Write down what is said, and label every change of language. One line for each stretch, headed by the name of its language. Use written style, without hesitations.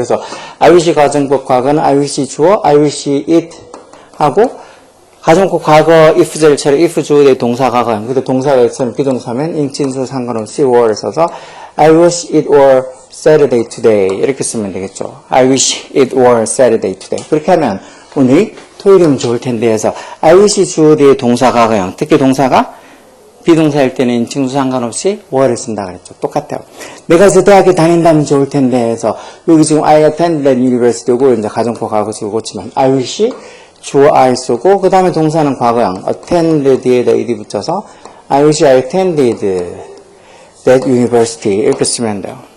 Korean: 그래서 I wish 가정법 과거는 I wish 주어, I wish it 하고, 가정법 과거 if절처럼 if 주어의 동사 과거형, 그래도 동사가 있으면 비동사면 인칭수 상관없이 were를 써서
English: I wish it were Saturday today
Korean: 이렇게 쓰면 되겠죠.
English: I wish it were Saturday today.
Korean: 그렇게 하면 오늘이 토요일이면 좋을 텐데 해서 I wish 주어 뒤에 동사 과거형, 특히 동사가 비동사일 때는 인칭수 상관없이 were를 쓴다 그랬죠. 똑같아요. 내가 저 대학에 다닌다면 좋을 텐데 해서 여기 지금
English: I attended that university
Korean: 고 이제 가정법 과거식으로 고치면 I wish 주어 I 쓰고 그 다음에 동사는 과거형 attend 뒤에다 ed 붙여서
English: I wish I attended that university
Korean: 이렇게 쓰면 돼요.